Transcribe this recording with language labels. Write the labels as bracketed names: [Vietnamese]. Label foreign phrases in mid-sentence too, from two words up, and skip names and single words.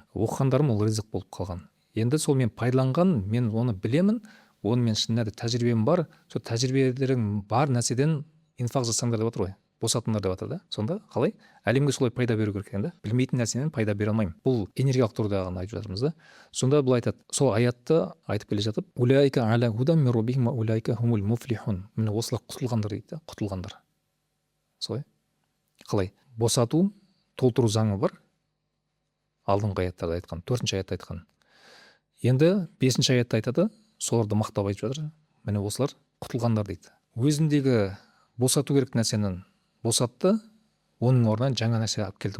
[Kazakh] Оқығандарым ол ризық болып қалған. Енді сол мен пайдаланған, мен оны білемін, оны мен шынында тәжірибем бар, сол тәжірибелерің бар нәрседен инфақ жасаңдар деп отыр ғой, босатыңдар деп жатыр да. Сонда қалай әлемге солай пайда беру керек екен да. Білмейтін нәрсенен пайда бере алмаймын. Бұл энергиялық тұрғыда ғана айтып жатырмыз да. Сонда бұл айтады, сол аятты айтып келе жатып, [Arabic] أولئك على هدى من ربهم وأولئك هم المفلحون. [Kazakh] Міне осылар құтылғандар дейді да, құтылғандар. Солай. Қалай? Босату, толтыру заңы бар. Алдыңғы аяттарда айтқан, 4-ші аятта айтқан. Енді 5-ші аятта айтады, соларды мақтап айтып жатыр. Міне осылар құтылғандар дейді. Өзіндегі босату керек нәрсенің босатты, оның орнына жаңа нәрсе алып келді.